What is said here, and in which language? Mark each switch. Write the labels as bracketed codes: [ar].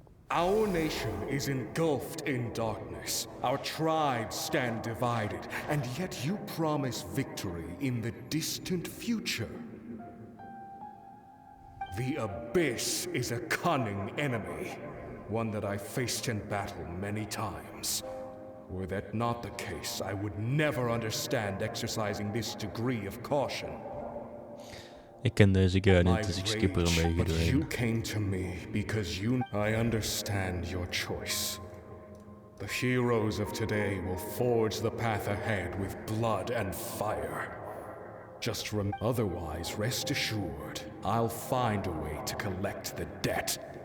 [en] Our nation is engulfed in darkness. Our tribes stand divided, and yet you promise victory in the distant future. The Abyss is a cunning enemy, one that I faced in battle many times. Were that not the case, I would never understand exercising this degree of caution. [nl] Ik ken deze guy niet, dus ik skip er een beetje [en] But you [nl] doorheen. [en] came to me because I understand your choice. The heroes of today will forge the path ahead with blood and fire. Otherwise, rest assured, I'll find a way to collect the debt.